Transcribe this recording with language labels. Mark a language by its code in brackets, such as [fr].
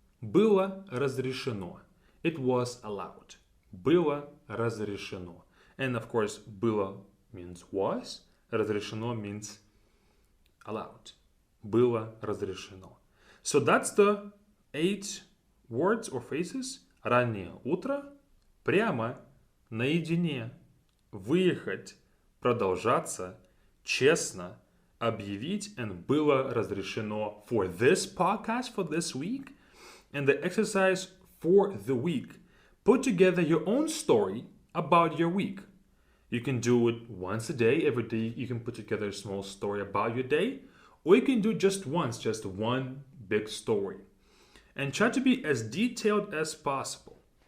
[ru] Было разрешено. [en] It was allowed. [ru] Было разрешено. [en] And of course, было means was. Разрешено means allowed. [ru] Было разрешено. [en] So that's the 8 words or phrases. [ru] Раннее утро, прямо, наедине, выехать, продолжаться, честно, объявить, and было разрешено [en] for this podcast for this week. And the exercise for the week. Put together your own story about your week. You can do it once a day. Every day you can put together a small story about your day. Or you can do just once, just one big story. And try to be as detailed as possible.